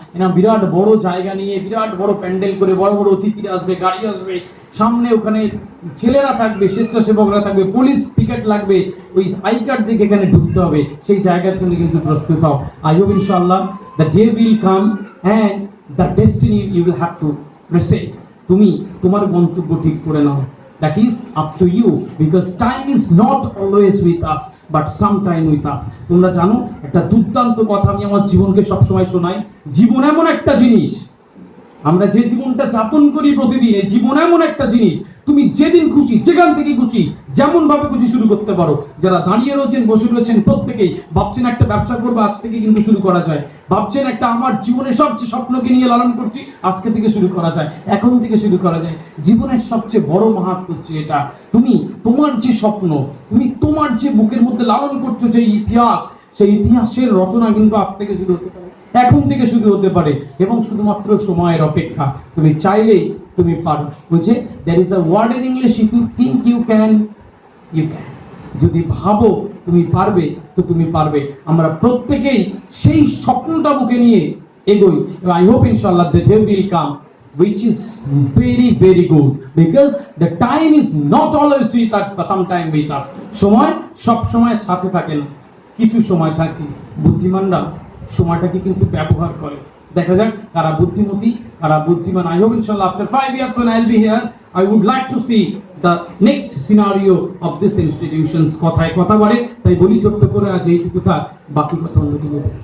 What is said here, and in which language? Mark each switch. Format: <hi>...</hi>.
<bn>এরা বিরাট বড় জায়গা নিয়ে বিরাট বড় প্যান্ডেল করে বড় বড় অতিথিরা আসবে, গাড়ি আসবে, সামনে ওখানে ছেলেরা থাকবে, স্বেচ্ছাসেবকরা থাকবে, পুলিশ পিকেট লাগবে, ওই আই কার্ড দিকে এখানে ঢুকতে হবে। সেই জায়গার জন্য কিন্তু প্রস্তুত হও।</bn> <en>I hope ইনশাআল্লাহ the day will come and the destiny you will have to present.</en> <bn>তুমি তোমার গন্তব্য ঠিক করে নাও।</bn> <en>That is up to you, because time is not always with us, but sometime with us.</en> <bn>তোমরা জানো একটা দুর্দান্ত কথা আমি আমার জীবনকে সবসময় শোনাই। জীবন এমন একটা জিনিস, আমরা যে জীবনটা যাপন করি প্রতিদিন, এই জীবন এমন একটা জিনিস, তুমি যেদিন খুশি যেখান থেকে খুশি যেমন ভাবে খুশি শুরু করতে পারো। যারা দাঁড়িয়ে রয়েছেন বসে রয়েছেন প্রত্যেকেই ভাবছেন একটা ব্যবসা করবো, আজ থেকে কিন্তু শুরু করা যায়। ভাবছেন একটা আমার জীবনের সবচেয়ে স্বপ্নকে নিয়ে লালন করছি, আজকে থেকে শুরু করা যায়, এখন থেকে শুরু করা যায়। জীবনের সবচেয়ে বড় মাহাত্ম হচ্ছে এটা, তুমি তোমার যে স্বপ্ন, তুমি তোমার যে বুকের মধ্যে লালন করছো যে ইতিহাস, সেই ইতিহাসের রচনা কিন্তু আজ থেকে শুরু হতে পারে, এখন থেকে শুরু হতে পারে, এবং শুধুমাত্র সময়ের অপেক্ষা। তুমি চাইলেই তুমি পারো। বুঝে</bn> <en>there is a word in English, if you think you can, you can.</en> <bn>যদি ভাবো তুমি পারবে তো তুমি পারবে। আমরা প্রত্যেকেই সেই স্বপ্নটা বুকে নিয়ে এগোই।</bn> <en>I hope inshallah the day will come which is very very good, because the time is not always with us, but sometime with us.</en> <bn>সময় সব সময় সাথে থাকে না, কিছু সময় থাকে। বুদ্ধিমানরা সময়টাকে কিন্তু ব্যবহার করে। দেখা যাক কারা বুদ্ধিমতী, কারা বুদ্ধিমান।</bn> <en>I hope inshallah after 5 years when I'll be here, I would like to see the next scenario of this institutions.</en> <bn>কথায় কথা বলে, তাই বলি ছোট্ট করে আজ এইটুকু থাক, বাকি কথা অন্য দিন।</bn>